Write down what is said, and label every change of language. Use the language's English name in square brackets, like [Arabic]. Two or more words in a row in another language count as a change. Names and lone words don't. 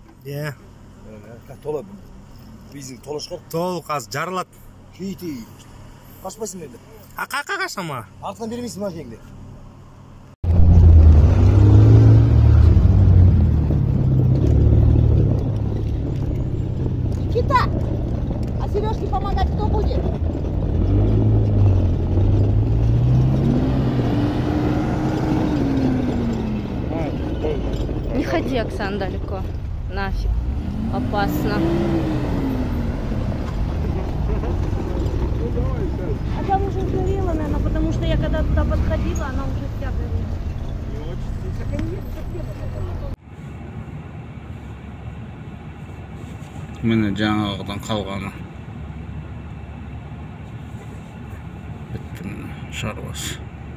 [Kazakh] Иә. Толы. Бензин толы шығар. Толы қазір жарылады. Шейті. Қашпайсың енді. Қақа қашама? Артынан бермейсің машинаңды. [Russian] Никита! А Сережке помогать кто будет? Не ходи, Оксан, далеко. Нафиг. Опасно. А там уже сгорела, наверное, потому что я когда туда подходила, она уже вся горела. [Kazakh] Міне жаңағыдан қалғаны. Бітті міне шаруасы.